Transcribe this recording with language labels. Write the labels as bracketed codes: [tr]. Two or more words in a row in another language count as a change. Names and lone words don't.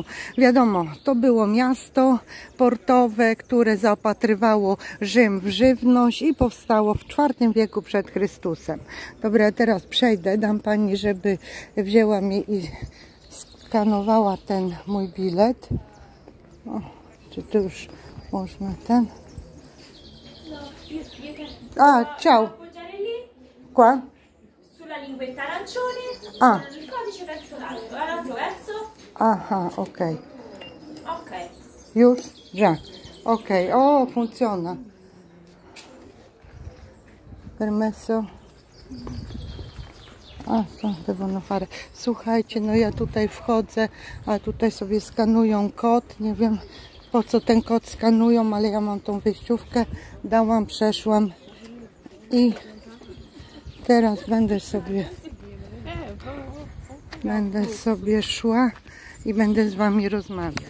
[pl] Wiadomo, to było miasto portowe, które zaopatrywało Rzym w żywność i powstało w IV wieku przed Chrystusem. Dobra, teraz przejdę, dam pani, żeby wzięła mi i skanowała ten mój bilet. O, czy tu już można ten? [it] Ah, ciao. Qua? Sulla linguetta arancione, il codice verso l'alto, l'altro verso. Aha, ok. Ok. Już? Già. Ok, oh, funziona. Permesso. A, co devono fare? [pl] Słuchajcie, no ja tutaj wchodzę, a tutaj sobie skanują kod. Nie wiem, po co ten kod skanują, ale ja mam tą wyjściówkę. Dałam, przeszłam i teraz będę sobie szła i będę z Wami rozmawiać.